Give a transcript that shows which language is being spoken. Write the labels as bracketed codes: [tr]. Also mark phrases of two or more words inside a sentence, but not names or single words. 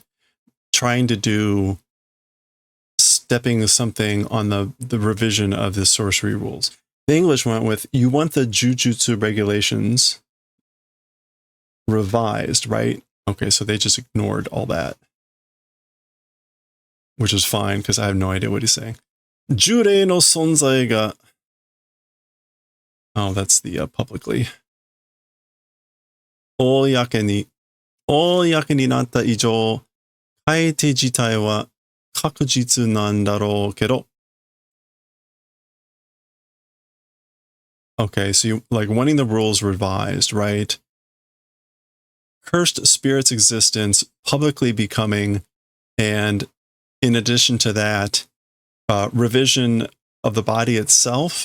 [en] Trying to do stepping something on the revision of the sorcery rules. The English went with, you want the Jujutsu regulations revised, right? Okay, so they just ignored all that, which is fine because I have no idea what he's saying. [ja] 呪霊の存在が. [en] Oh, that's the publicly. [ja] 公になった以上、変えて自体は確実なんだろうけど。 [en] Okay, so you like wanting the rules revised, right? Cursed spirit's existence publicly becoming, and in addition to that, revision of the body itself.